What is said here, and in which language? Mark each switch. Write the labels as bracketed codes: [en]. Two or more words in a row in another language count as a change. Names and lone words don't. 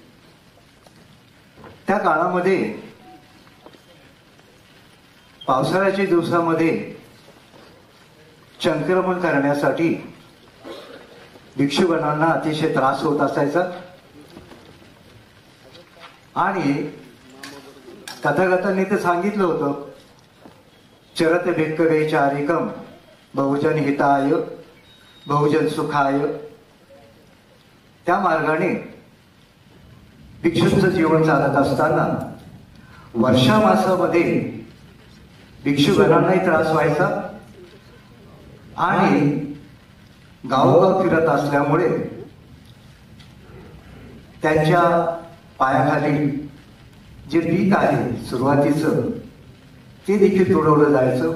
[mr] त्या काळामध्ये पावसाळ्याच्या दिवसामध्ये संक्रमण करण्यासाठी भिक्षुगणांना अतिशय त्रास होत असायचा आणि तथागतांनी ते सांगितलं होतं, [pi] चरत भिक्खवे चारिकम बहुजन हिताय बहुजन सुखाय. [mr] त्या मार्गाने भिक्षूंचं जीवन चालत असताना वर्षा मासामध्ये भिक्षुगणांनाही त्रास व्हायचा आणि गावोगाव फिरत असल्यामुळे त्यांच्या पायाखाली जे पीक आहे सुरुवातीचं ते देखील तुडवलं जायचं.